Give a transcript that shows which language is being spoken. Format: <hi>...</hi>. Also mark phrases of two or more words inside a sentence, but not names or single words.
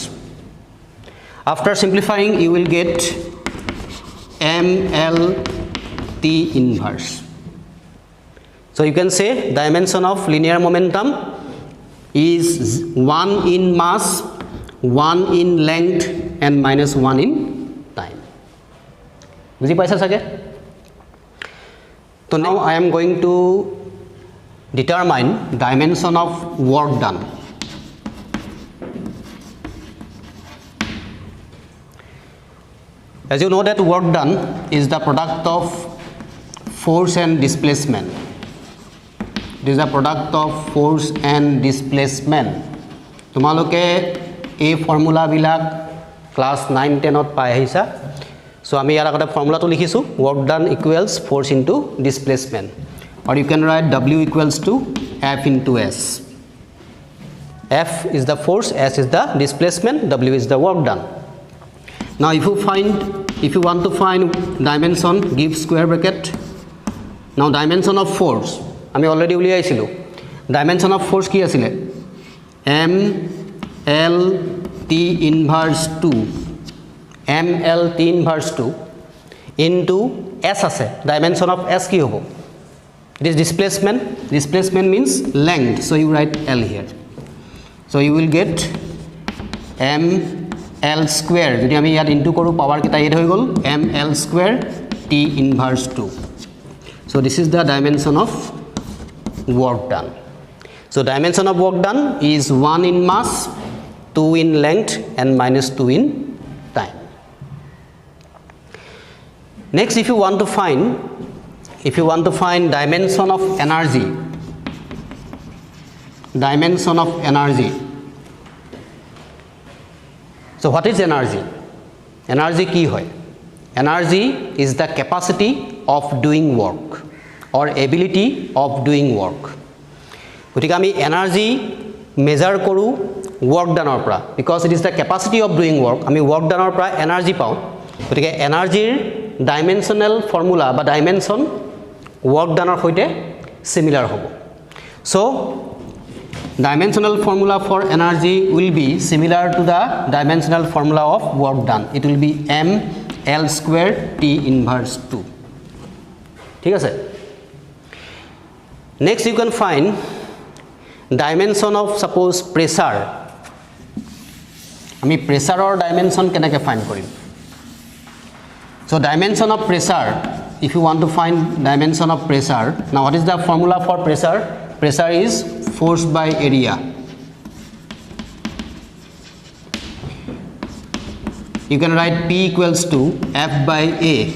<en>After simplifying you will get m L t inverse. So you can say dimension of linear momentum is 1 in mass, 1 in length and -1 in time.</en> <as>বুজি পাইছা সাগে?</as> <en>So now I am going to determine dimension of work done. As you know that work done is the product of force and displacement. It is the product of force and displacement.</en> <as>তোমালোকে এই ফর্মুলা বিলাক ক্লাস 9 10 ত পাই আহিছা. So আমি ইয়াৰ আগতে ফর্মুলাটো লিখিছো,</as> <en>work done equals force into displacement, or you can write W equals to F into S. F is the force, S is the displacement, W is the work done. Now if you want to find dimension, give square bracket. Now dimension of force</en> <as>আমি অলরেডি উলিয়াইছিলো.</as> <en>Dimension of force</en> <as>কি আছিল?</as> <en>M L T inverse 2, M L T inverse 2 into S আছে. Dimension of S</en> <as>কি হ'ব?</as> <en>It is displacement. Displacement means length, so you write L here. So you will get M L square.</en> <as>যদি আমি ইয়াত ইনটু কৰো পাৱাৰ কিটা এড হৈ গল,</as> <en>M L square T inverse 2. So this is the dimension of work done. So dimension of work done is 1 in mass, 2 in length and -2 in time. Next, if you want to find dimension of energy, So what is energy?</en> <as>Energy কি হয়?</as> <en>Energy is the capacity of doing work or ability of doing work.</en> <as>গতিকে আমি</as> <en>energy measure</en> <as>কৰোঁ</as> <en>work done</en> <as>পৰা,</as> <en>because it is the capacity of doing work.</en> <as>আমি</as> <en>work done</en> <as>পৰা এনাৰ্জি পাওঁ। গতিকে এনাৰ্জিৰ</as> <en>dimensional formula</en> <as>বা ডাইমেনশ্যন</as> <en>work done</en> <as>সৈতে similar হ'ব।</as> <en>So dimensional formula for energy will be similar to the dimensional formula of work done. It will be m L square T inverse 2.</en> <as>ঠিক আছে?</as> <en>Next you can find dimension of suppose pressure.</en> <as>আমি প্ৰেছাৰৰ ডাইমেনশ্যন কেনেকৈ ফাইণ্ড কৰিম?</as> <en>So dimension of pressure, if you want to find dimension of pressure, now what is the formula for pressure? Pressure is force by area. You can write P equals to F by A.</en>